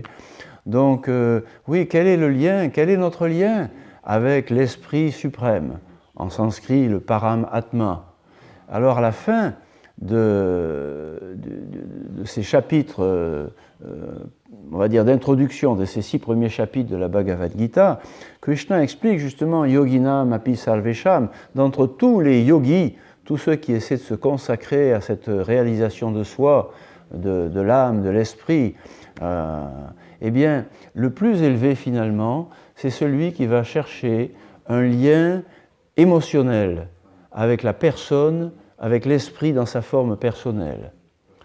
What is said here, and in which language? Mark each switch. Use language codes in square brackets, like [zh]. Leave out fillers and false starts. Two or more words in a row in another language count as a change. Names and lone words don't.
[fr] Donc oui, quel est le lien, quel est notre lien avec l'esprit suprême? En sanskrit, le [sa] परम आत्मा. [fr] Alors à la fin de ces chapitres, on va dire d'introduction de ces 6 premiers chapitres de la Bhagavad Gita, Krishna explique justement [sa] योगिनामपि सर्वेषाम्, [fr] d'entre tous les yogis, tous ceux qui essaient de se consacrer à cette réalisation de soi, de l'âme, de l'esprit, eh bien, le plus élevé finalement, c'est celui qui va chercher un lien émotionnel avec la personne, avec l'esprit dans sa forme personnelle.